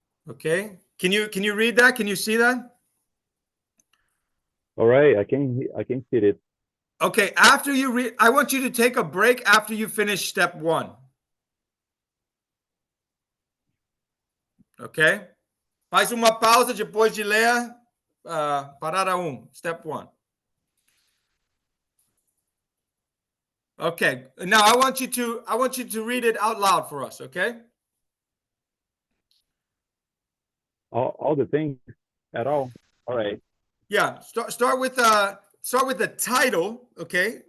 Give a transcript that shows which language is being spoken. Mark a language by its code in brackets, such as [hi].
[en] Okay, can you read that? Can you see that? All right, I can see it. Okay, after you read, I want you to take a break after you finish step one. Ok? [pt] Faz uma pausa depois de ler parada 1, [en] step 1. Okay. Now I want you to read it out loud for us, okay? All the things at all. All right. Yeah, start with the title, okay?